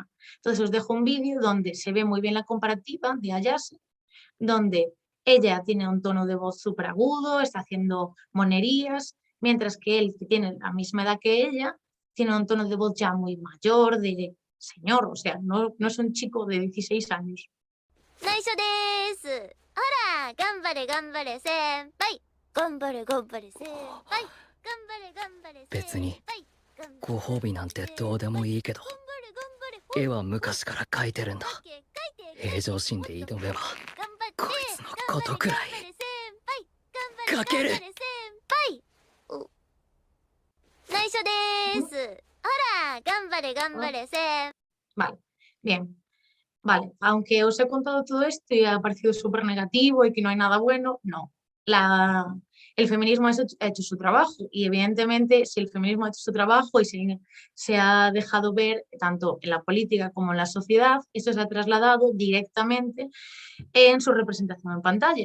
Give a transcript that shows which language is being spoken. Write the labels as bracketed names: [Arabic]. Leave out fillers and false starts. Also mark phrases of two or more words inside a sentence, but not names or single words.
[Spanish] Entonces os dejo un vídeo donde se ve muy bien la comparativa de Ayase, donde ella tiene un tono de voz súper agudo, está haciendo monerías, mientras que él, que tiene la misma edad que ella, tiene un tono de voz ya muy mayor, de señor, o sea, no es un chico de 16 años. [Japanese] 内緒ですほら頑張れ頑張れ先輩頑張れ頑張れ先輩頑張れ頑張れ別にご褒美なんてどうでもいいけど絵は昔から描いてるんだ平常心で挑めばこいつのことくらい描ける内緒ですほら頑張れ頑張れ先 [Spanish] Vale, bien. Vale, aunque os he contado todo esto y ha parecido súper negativo y que no hay nada bueno, no. El feminismo ha hecho su trabajo y evidentemente si el feminismo ha hecho su trabajo y se ha dejado ver tanto en la política como en la sociedad, esto se ha trasladado directamente en su representación en pantalla.